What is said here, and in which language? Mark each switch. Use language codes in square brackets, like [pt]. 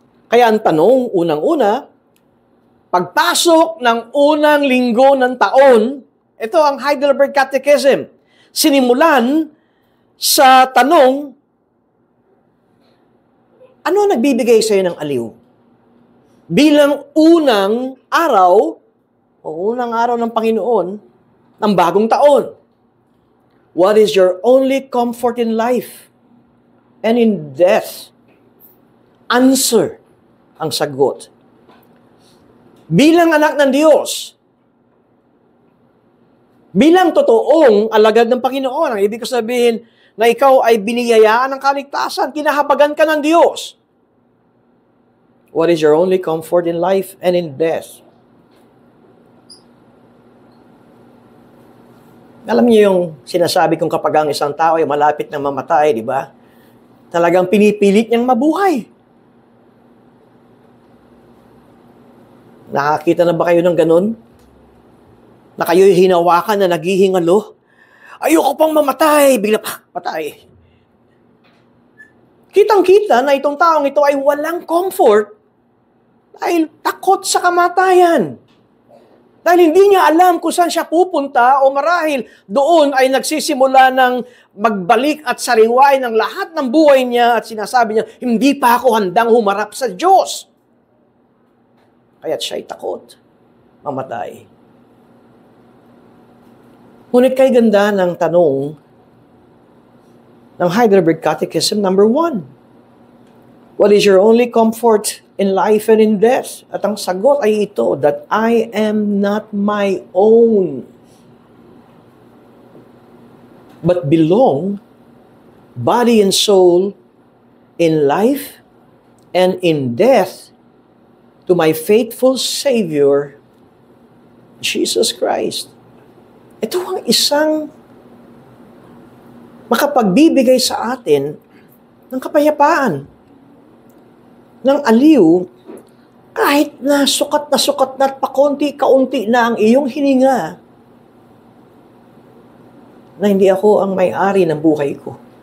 [tl] Kaya ang tanong, unang-una, pagpasok ng unang linggo ng taon, ito ang Heidelberg Catechism. Sinimulan sa tanong, ano nagbibigay sa iyo ng aliw? Bilang unang araw, o unang araw ng Panginoon, ng bagong taon. [en] What is your only comfort in life and in death? [tl] Answer ang sagot. Bilang anak ng Diyos, bilang totoong alagad ng Panginoon, ang ibig sabihin na ikaw ay biniyayaan ng kaligtasan, kinahabagan ka ng Diyos. [en] What is your only comfort in life and in death? [tl] Alam niyo yung sinasabi kong kapag ang isang tao ay malapit na mamatay, di ba? Talagang pinipilit niyang mabuhay. Nakakita na ba kayo ng ganun? Na kayo'y hinawakan na naghihingalo? Ayoko pang mamatay, bigla pa, patay. Kitang-kita na itong taong ito ay walang comfort dahil takot sa kamatayan. Dahil hindi niya alam kung saan siya pupunta o marahil doon ay nagsisimula ng magbalik at sariwain ng lahat ng buhay niya at sinasabi niya, hindi pa ako handang humarap sa Diyos. Kaya't siya'y takot mamatay. Ngunit kay ganda ng tanong ng Heidelberg Catechism number 1. [en] What is your only comfort in life and in death? [tl] At ang sagot ay ito, [en] that I am not my own, but belong, body and soul, in life and in death, to my faithful Savior, Jesus Christ. [tl] Ito ang isang makapagbibigay sa atin ng kapayapaan, ng aliw, kahit na sukat na at pakunti-kaunti na ang iyong hininga, na hindi ako ang may-ari ng buhay ko.